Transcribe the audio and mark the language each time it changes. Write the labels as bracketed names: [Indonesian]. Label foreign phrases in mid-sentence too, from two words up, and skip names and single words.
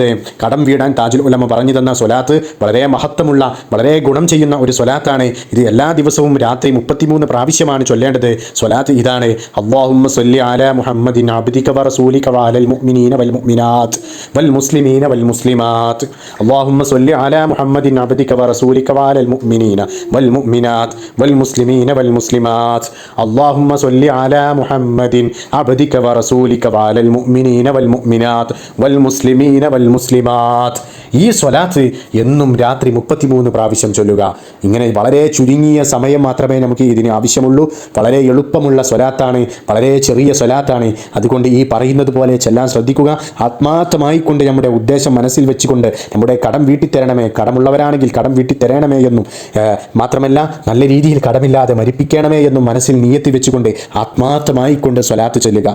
[Malayalam] കടം വീടാൻ താജുൽ ഉലമ പറഞ്ഞു തന്ന സ്വലാത്ത് വളരെ മഹത്വമുള്ള, വളരെ ഗുണം ചെയ്യുന്ന ഒരു സ്വലാത്താണ്. ഇത് എല്ലാ ദിവസവും രാത്രി 33 പ്രാവശ്യമാണ് ചൊല്ലേണ്ടത്. സ്വലാത്ത് ഇതാണ്: [Arabic] اللهم صل على محمد عبدك ورسولك وعلى المؤمنين والمؤمنات والمسلمين والمسلمات. اللهم صل على محمد عبدك ورسولك وعلى المؤمنين والمؤمنات والمسلمين والمسلمات. اللهم صل على محمد عبدك ورسولك وعلى المؤمنين والمؤمنات والمسلمين والمسلمات. [Malayalam] ഈ സ്വലാത്ത് എന്നും രാത്രി 33 പ്രാവശ്യം ചൊല്ലുക. ഇങ്ങനെ വളരെ ചുരുങ്ങിയ സമയം മാത്രമേ നമുക്ക് ഇതിന് ആവശ്യമുള്ളൂ. വളരെ എളുപ്പമുള്ള സ്വലാത്താണ്, വളരെ ചെറിയ സ്വലാത്താണ്. അതുകൊണ്ട് ഈ പറയുന്നത് പോലെ ചെല്ലാൻ ശ്രദ്ധിക്കുക. ആത്മാർത്ഥമായി കൊണ്ട് നമ്മുടെ ഉദ്ദേശം മനസ്സിൽ വെച്ചുകൊണ്ട് നമ്മുടെ കടം വീട്ടിത്തരണമേ, കടമുള്ളവരാണെങ്കിൽ കടം വീട്ടിത്തരണമേ എന്നും, മാത്രമല്ല നല്ല രീതിയിൽ കടമില്ലാതെ മരിപ്പിക്കണമേ എന്നും മനസ്സിൽ നിയത്തി വെച്ചുകൊണ്ട് ആത്മാർത്ഥമായി കൊണ്ട് സ്വലാത്ത് ചൊല്ലുക.